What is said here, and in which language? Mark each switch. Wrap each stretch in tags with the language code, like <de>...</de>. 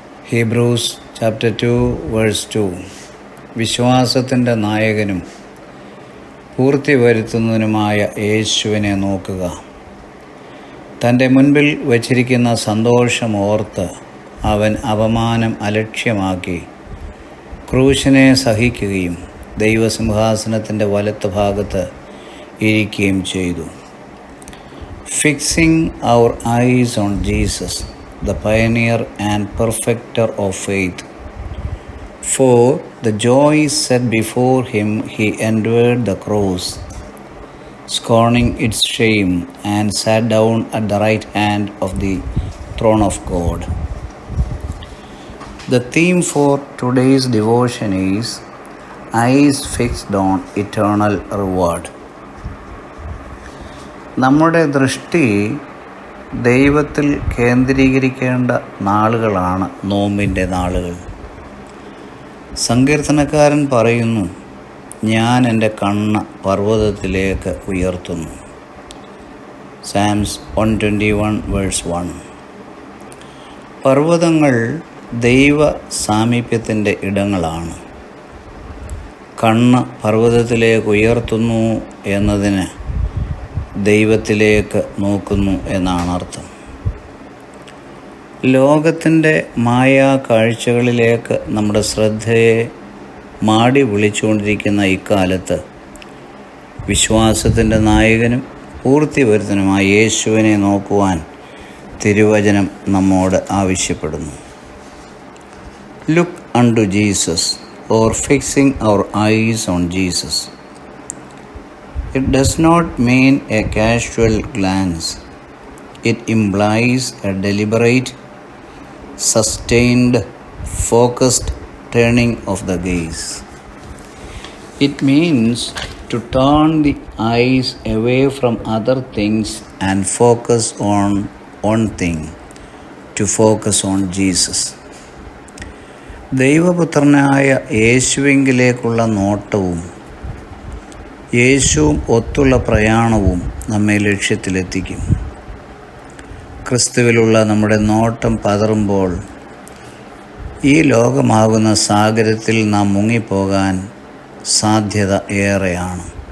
<ml>Hebrews chapter 2 verse 2. വിശ്വാസത്തിൻ്റെ നായകനും പൂർത്തി വരുത്തുന്നതിനുമായ യേശുവിനെ നോക്കുക. തൻ്റെ മുൻപിൽ വച്ചിരിക്കുന്ന സന്തോഷം ഓർത്ത് അവൻ അപമാനം അലക്ഷ്യമാക്കി ക്രൂശിനെ സഹിക്കുകയും ദൈവസിംഹാസനത്തിൻ്റെ വലത്ത് ഭാഗത്ത് ഇരിക്കുകയും ചെയ്തു.</ml> <en>Fixing our eyes on Jesus, the pioneer and perfecter of faith. For the joy set before him he endured the cross, scorning its shame, and sat down at the right hand of the throne of God. The theme for today's devotion is eyes fixed on eternal reward.</en> <ml>നമ്മുടെ ദൃഷ്ടി ദൈവത്തിൽ കേന്ദ്രീകരിക്കേണ്ട നാളുകളാണ് നോമ്പിൻ്റെ നാളുകൾ. സങ്കീർത്തനക്കാരൻ പറയുന്നു, ഞാൻ എൻ്റെ കണ്ണ് പർവ്വതത്തിലേക്ക് ഉയർത്തുന്നു. സാംസ് 121 വേഴ്സ് 1. പർവ്വതങ്ങൾ ദൈവ സാമീപ്യത്തിൻ്റെ ഇടങ്ങളാണ്. കണ്ണ് പർവ്വതത്തിലേക്ക് ഉയർത്തുന്നു എന്നതിന് ദൈവത്തിലേക്ക് നോക്കുന്നു എന്നാണ് അർത്ഥം. ലോകത്തിൻ്റെ മായാ കാഴ്ചകളിലേക്ക് നമ്മുടെ ശ്രദ്ധയെ മാടി വിളിച്ചുകൊണ്ടിരിക്കുന്ന ഇക്കാലത്ത് വിശ്വാസത്തിൻ്റെ നായകനും പൂർത്തി വരുത്തനുമായ യേശുവിനെ നോക്കുവാൻ തിരുവചനം നമ്മോട് ആവശ്യപ്പെടുന്നു.</ml> <en>Look unto Jesus or fixing our eyes on Jesus. It does not mean a casual glance. It implies a deliberate, sustained, focused turning of the gaze. It means to turn the eyes away from other things and focus on one thing, to focus on Jesus.</en> <ml>ദൈവപുത്രനായ യേശുവിങ്കിലേക്കുള്ള നോട്ടവും യേശുവും ഒത്തുള്ള പ്രയാണവും നമ്മെ ലക്ഷ്യത്തിലെത്തിക്കും. ക്രിസ്തുവിലുള്ള നമ്മുടെ നോട്ടം പതറുമ്പോൾ ഈ ലോകമാകുന്ന സാഗരത്തിൽ നാം മുങ്ങിപ്പോകാൻ സാധ്യത ഏറെയാണ്.</ml>